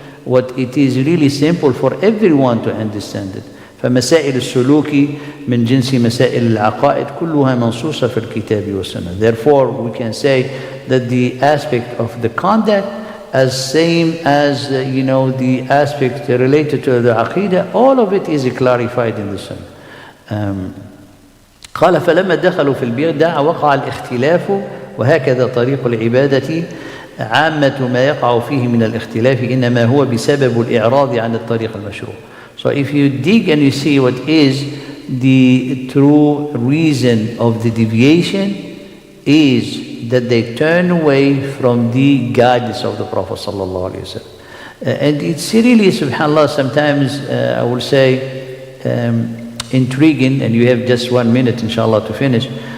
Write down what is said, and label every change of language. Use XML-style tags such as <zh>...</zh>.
<en>What it is really simple for everyone to understand it.</en> <ar>فمسائل السلوك من جنس مسائل العقائد كلها منصوصة في الكتاب والسنة.</ar> <en>Therefore, we can say that the aspect of the conduct as same as the aspect related to the aqidah, all of it is clarified in the Sunnah.</en> <ar>قال فلما دخلوا في البدع وقع الاختلاف وهكذا طريق العبادة عامة ما يقع فيه من الاختلاف إنما هو بسبب الإعراض عن الطريق المشروع.</ar> <en>So if you dig and you see what is the true reason of the deviation is that they turn away from the guidance of the Prophet sallallahu alaihi wasallam. And it's really, subhanAllah, sometimes I will say intriguing, and you have just 1 minute inshallah to finish.</en>